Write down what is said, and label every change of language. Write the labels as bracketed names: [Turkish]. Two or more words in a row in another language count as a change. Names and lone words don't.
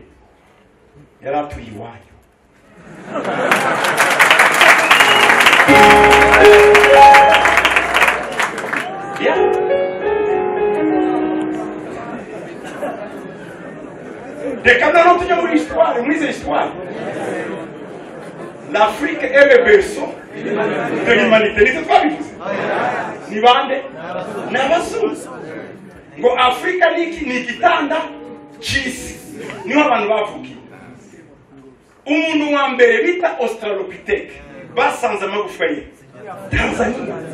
[Kinyarwanda] Yaratuye iwanyu. Dekana no tujya muri histoire, muri [French] ces histoires. L'Afrique est le berceau de l'humanité. [Kinyarwanda] Ni twabivuze. Ni bande? N'abazungu. Ngo Afrika ni igitanda cy'isi. Niho abantu bavukiye. Umuntu wa mbere bita Australopithecus basanze amagufa ye Tanzania.